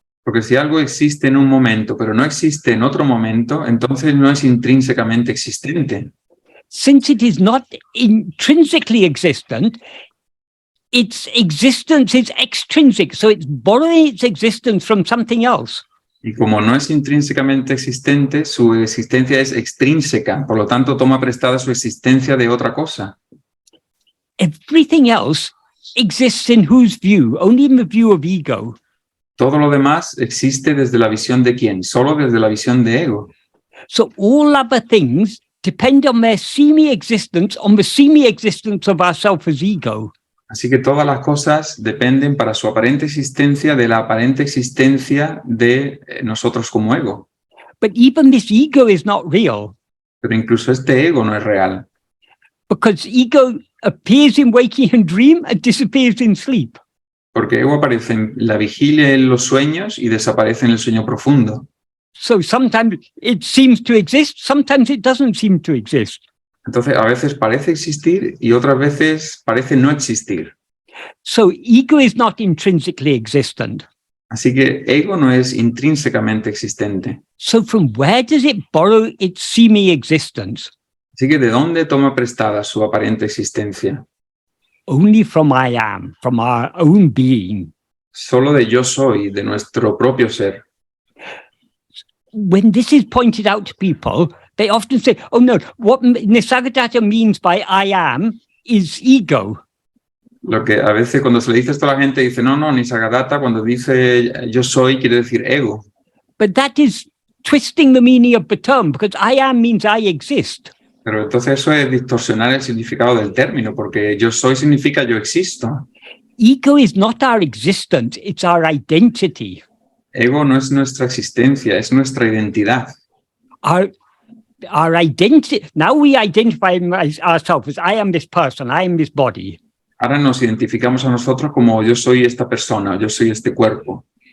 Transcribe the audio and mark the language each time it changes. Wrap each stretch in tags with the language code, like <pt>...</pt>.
<es>Porque si algo existe en un momento, pero no existe en otro momento, entonces no es intrínsecamente existente.</es> <en>Since it is not intrinsically existent, its existence is extrinsic. So it's borrowing its existence from something else.</en> <es>Y como no es intrínsecamente existente, su existencia es extrínseca, por lo tanto toma prestada su existencia de otra cosa.</es> <en>Everything else exists in whose view? Only in the view of ego.</en> <es>Todo lo demás existe desde la visión de quién, solo desde la visión de ego.</es> <en>So all other things depend on their semi-existence, on the semi-existence of ourself as ego.</en> <es>Así que todas las cosas dependen para su aparente existencia de la aparente existencia de nosotros como ego.</es> <en>But even this ego is not real,</en> <es>Pero incluso este ego no es real,</es> <en>because ego appears in waking and dream and disappears in sleep.</en> <es>porque ego aparece en la vigilia en los sueños y desaparece en el sueño profundo.</es> <en>So sometimes it seems to exist, sometimes it doesn't seem to exist.</en> <es>Entonces, a veces parece existir y otras veces parece no existir.</es> <en>So ego is not intrinsically existent.</en> <es>Así que ego no es intrínsecamente existente.</es> <en>So from where does it borrow its semi-existence?</en> <es>Así que ¿de dónde toma prestada su aparente existencia?</es> <en>Only from I am, from our own being.</en> <es>Solo de yo soy, de nuestro propio ser.</es> <en>When this is pointed out to people, they often say, oh no, what Nisargadatta means by I am is ego.</en> <es>Lo que a veces cuando se le dice esto a la gente dice, no, Nisargadatta cuando dice yo soy quiere decir ego.</es> <en>But that is twisting the meaning of the term, because I am means I exist.</en> <es>Pero entonces eso es distorsionar el significado del término, porque yo soy significa yo existo.</es> <en>Ego is not our existence, it's our identity.</en> <es>Ego no es nuestra existencia, es nuestra identidad.</es> <en>Our identity, now we identify ourselves as I am this person, I am this body.</en> <es>Ahora nos identificamos a nosotros como yo soy esta persona, yo soy este cuerpo.</es>